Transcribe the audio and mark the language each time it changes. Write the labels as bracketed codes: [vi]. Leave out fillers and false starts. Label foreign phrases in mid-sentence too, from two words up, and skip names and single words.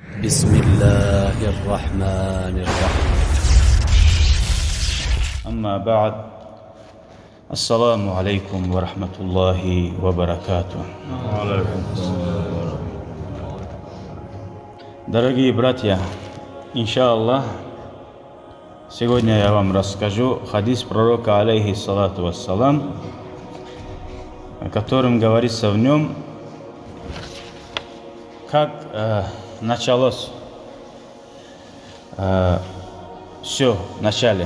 [ar] بسم الله الرحمن الرحيم. أما بعد. السلام عليكم ورحمة الله وبركاته. [ru] Дорогие братья, иншаллах, сегодня я вам расскажу хадис пророка, [ar] عليه الصلاة والسلام, [ru] о котором говорится в нем, как началось все в начале.